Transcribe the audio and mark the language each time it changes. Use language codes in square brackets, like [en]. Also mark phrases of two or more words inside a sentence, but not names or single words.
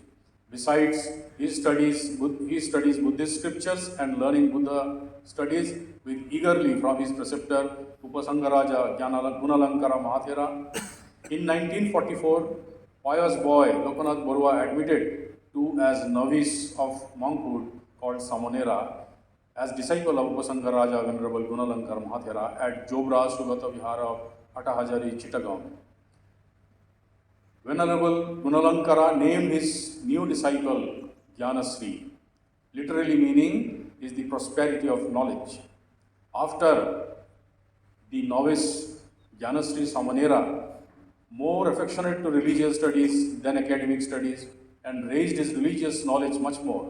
[en] Besides, he studies Buddhist scriptures and learning Buddha studies with eagerly from his preceptor Upasangaraja Gunalankara Mahathera. In 1944, pious boy Lokanath Barua admitted to as novice of monkhood called Samanera as disciple of Upasangaraja Venerable Gunalankar Mahathera at Jobra Sugata Vihara of Atahajari, Chittagong. Venerable Gunalankara named his new disciple Jnanasri, literally meaning is the prosperity of knowledge. After the novice Jnanasri Samanera, more affectionate to religious studies than academic studies, and raised his religious knowledge much more.